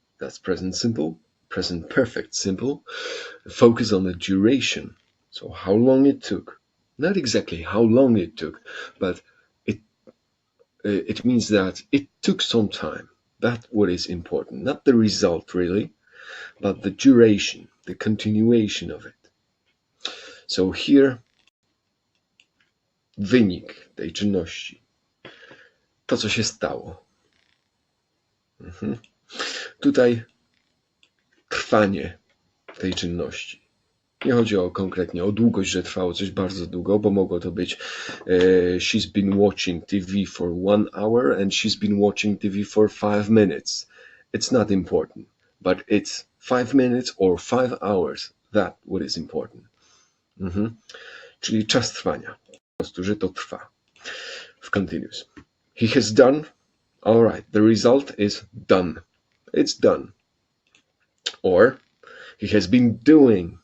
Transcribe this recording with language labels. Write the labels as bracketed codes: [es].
[en] That's present simple, present perfect simple. Focus on the duration. So how long it took. Not exactly how long it took, but it means that it took some time. That's what is important. Not the result really, but the duration, the continuation of it. So here [pl] wynik tej czynności. To, co się stało. Tutaj trwanie tej czynności. Nie chodzi konkretnie o długość, że trwało coś bardzo długo, bo mogło to być [en] she's been watching TV for 1 hour and she's been watching TV for 5 minutes. It's not important, but it's 5 minutes or 5 hours. That's what is important. [pl] Czyli czas trwania. Po prostu, że to trwa. W continuous. [en] He has done. All right. The result is done. It's done. Or he has been doing.